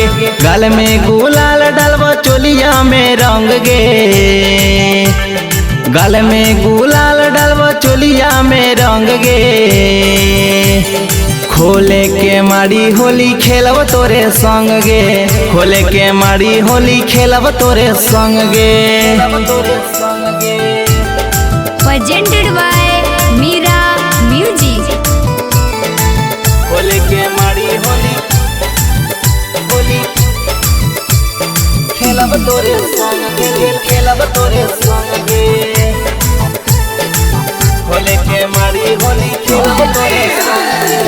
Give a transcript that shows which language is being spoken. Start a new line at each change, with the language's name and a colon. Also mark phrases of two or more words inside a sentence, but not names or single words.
Maithili: गाल में गुलाल डालब चोलिया में रंग गे, गाल में गुलाल डालब चोलिया में रंग गे। खोले के मारी होली खेलब तोरे संग गे, खोले के मारी होली खेलब तोरे संग गे।
English: presented by Mira Music।
Maithili: खोले के मारी होली होली खेलब तोरे संग गे, खेलब तोरे संग गे। खोले के मारी होली खेलब तोरे संग गे।